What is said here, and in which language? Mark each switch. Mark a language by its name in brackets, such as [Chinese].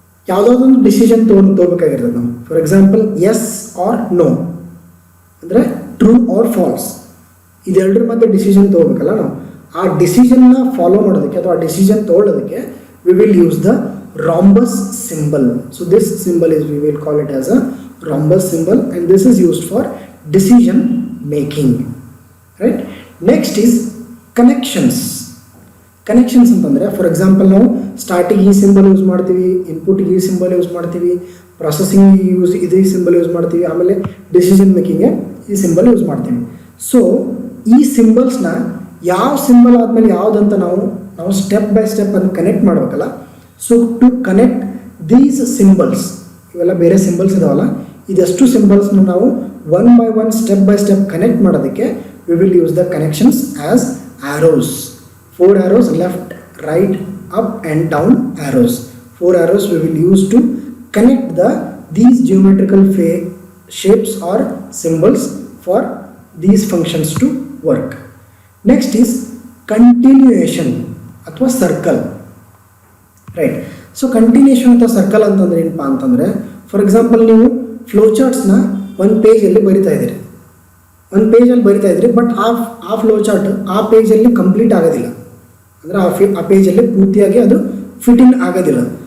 [Kannada] ಯಾವುದಾದೊಂದು decision ತೊಗೋಬೇಕಾಗಿರ್ತದೆ ನಾವು. For example S R no ಅಂದರೆ true or false, ಇದೆರಡರ ಮಧ್ಯೆ ಡಿಸಿಷನ್ ತೊಗೋಬೇಕಲ್ಲ ನಾವು. ಆ ಡಿಸಿಷನ್ನ ಫಾಲೋ ಮಾಡೋದಕ್ಕೆ ಅಥವಾ ಆ decision ತೊಗೊಳ್ಳೋದಕ್ಕೆ [English] We will use the rhombus symbol. So this symbol is, we will call it as a rhombus symbol, and this is used for decision making, right? Next is connections. [Kannada] Connections ಅಂತಂದರೆ for example ನಾವು ಸ್ಟಾರ್ಟಿಗೆ ಈ symbol use ಮಾಡ್ತೀವಿ, ಇನ್ಪುಟ್ಗೆ ಈ symbol use ಮಾಡ್ತೀವಿ, processing ಈ symbol use ಮಾಡ್ತೀವಿ, ಆಮೇಲೆ ಡಿಸಿಷನ್ ಮೇಕಿಂಗ್ಗೆ ಈ ಸಿಂಬಲ್ ಯೂಸ್ ಮಾಡ್ತೀವಿ. ಸೊ ಈ ಸಿಂಬಲ್ಸ್ನ ಯಾವ ಸಿಂಬಲ್ ಆದಮೇಲೆ ಯಾವುದಂತ ನಾವು ಸ್ಟೆಪ್ ಬೈ ಸ್ಟೆಪ್ ಅದನ್ನು ಕನೆಕ್ಟ್ ಮಾಡಬೇಕಲ್ಲ. [English] so to connect these symbols, [Kannada] ಇವೆಲ್ಲ ಬೇರೆ ಸಿಂಬಲ್ಸ್ ಇದಾವಲ್ಲ, ಇದೆಷ್ಟು ಸಿಂಬಲ್ಸ್ನ ನಾವು one by one step by step connect ಮಾಡೋದಕ್ಕೆ [English] We will use the connections as arrows. 4 arrows, left, right, up and down arrows. 4 arrows we will use to connect these geometrical shapes or symbols for these functions to work. Next is continuation ಅಥವಾ circle, right? [Kannada] So continuation ಅಥವಾ circle ಅಂತಂದ್ರೆ ಏನಪ್ಪಾ ಅಂತಂದರೆ, for example ನೀವು flow ಚಾರ್ಟ್ಸ್ನ ಒಂದು ಪೇಜಲ್ಲಿ ಬರಿತಾ ಇದ್ದೀರಿ, ಒಂದು ಪೇಜಲ್ಲಿ ಬರಿತಾ ಇದ್ರಿ, ಬಟ್ ಆ ಫ್ಲೋ ಚಾರ್ಟ್ ಆ ಪೇಜಲ್ಲಿ ಕಂಪ್ಲೀಟ್ ಆಗೋದಿಲ್ಲ, ಅಂದರೆ ಆ ಪೇಜಲ್ಲಿ ಪೂರ್ತಿಯಾಗಿ ಅದು ಫಿಟ್ಟಿಂಗ್ ಆಗೋದಿಲ್ಲ.